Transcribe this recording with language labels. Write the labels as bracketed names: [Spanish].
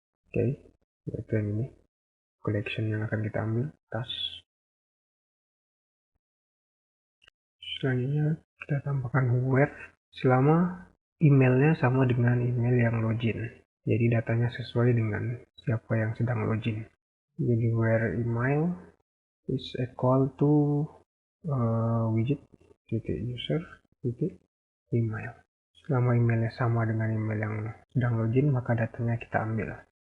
[Indonesian] Oke, itu yang ini collection yang akan kita ambil task. Selanjutnya kita tambahkan where selama emailnya sama dengan email yang login. Jadi datanya sesuai dengan siapa yang sedang login. [English] Jadi where email is equal to widget user email. [Indonesian] Selama emailnya sama dengan email yang sedang login, maka datanya kita ambil.